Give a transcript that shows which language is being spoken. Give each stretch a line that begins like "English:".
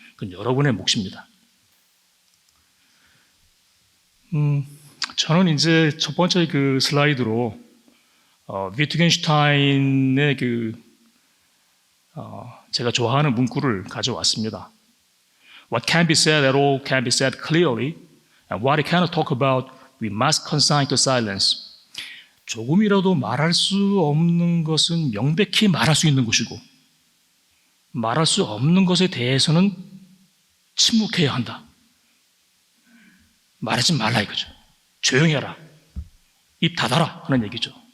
Korean: 그건 여러분의 몫입니다. 저는 이제 첫 번째 그 슬라이드로 위트겐슈타인의 제가 좋아하는 문구를 가져왔습니다.
English: What can be said at all can be said clearly. And what we cannot talk about, we must consign to silence.
Korean: 조금이라도 말할 수 없는 것은 명백히 말할 수 있는 것이고, 말할 수 없는 것에 대해서는 침묵해야 한다. 말하지 말라 이거죠. 조용히 해라. 입 닫아라 하는 얘기죠.